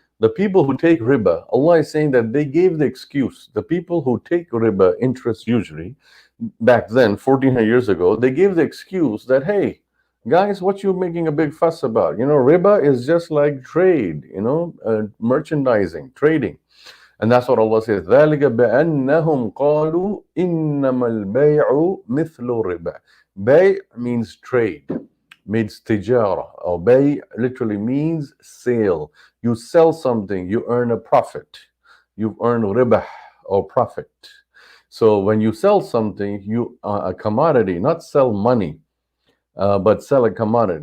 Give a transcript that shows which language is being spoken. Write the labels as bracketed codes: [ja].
[en] The people who take riba, Allah is saying that they gave the excuse. The people who take riba, interest usually, back then, 1400 years ago, they gave the excuse that, hey, guys, what you making a big fuss about? You know, riba is just like trade, you know, merchandising, trading. And that's what Allah says, [ar] ذَلِكَ بِأَنَّهُمْ قَالُوا إِنَّمَا الْبَيْعُ مِثْلُ الرِّبَى. [en] Bay means trade, means tijara. Or bay literally means sale. You sell something, you earn a profit. You earn ribah or profit. So when you sell something, you a commodity, not sell money, but sell a commodity.